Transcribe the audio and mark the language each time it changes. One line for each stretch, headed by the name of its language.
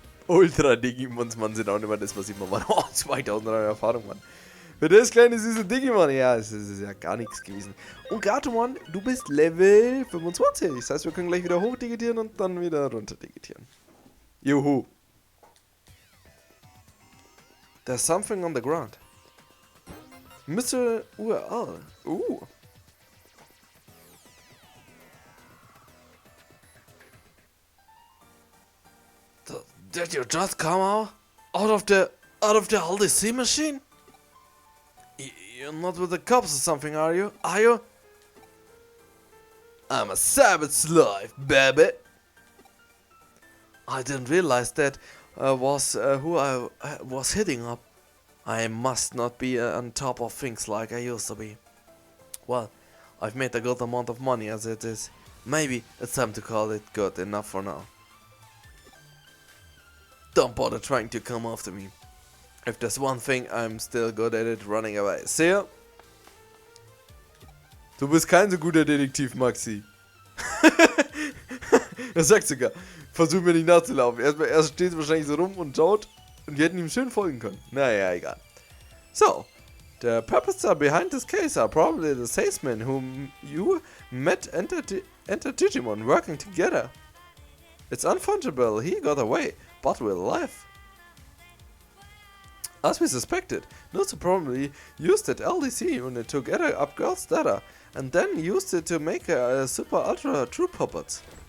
German: Ultra Digimons, Mann, sind auch nicht mehr das, was ich mal war. Oh, 2000 Euro Erfahrung, Mann. Für das kleine süße Digimon, ja, es ist ja gar nichts gewesen. Und Gatomon, du bist Level 25. Das heißt, wir können gleich wieder hoch digitieren und dann wieder runter digitieren. Juhu.
English: There's something on the ground. Mr. URL. Did you just come out of the LDC machine? You're not with the cops or something, are you? I'm a cyber sleuth, baby. I didn't realize that was who I was hitting up. I must not be on top of things like I used to be. Well, I've made a good amount of money as it is. Maybe it's time to call it good enough for now. Don't bother trying to come after me. If there's one thing, I'm still good at it, running away. See ya?
German: Du bist kein so guter Detektiv, Maxi. Er sagt sogar, versuch mir nicht nachzulaufen. Erst steht wahrscheinlich so rum und schaut und wir hätten ihm schön folgen können. Naja, egal.
English: So, the purposes behind this case are probably the salesmen whom you met enter Digimon working together. It's unfortunate he got away, but we're alive. As we suspected, Nutsu probably used that LDC unit to gather up girls' data, and then used it to make a super ultra true puppets.